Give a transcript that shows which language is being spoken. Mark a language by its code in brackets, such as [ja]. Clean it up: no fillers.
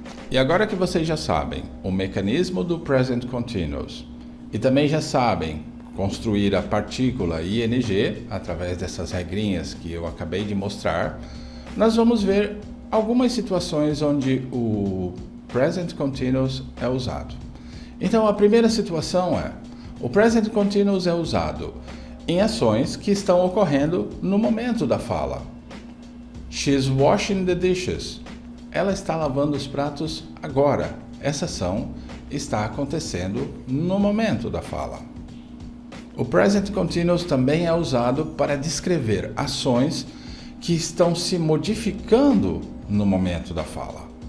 [pt] E agora que vocês já sabem o mecanismo do present continuous e também já sabem construir a partícula ing através dessas regrinhas que eu acabei de mostrar, nós vamos ver algumas situações onde o present continuous é usado. Então, a primeira situação é: o present continuous é usado em ações que estão ocorrendo no momento da fala. [en] She's washing the dishes. [pt] Ela está lavando os pratos agora. Essa ação está acontecendo no momento da fala. O present continuous também é usado para descrever ações que estão se modificando no momento da fala.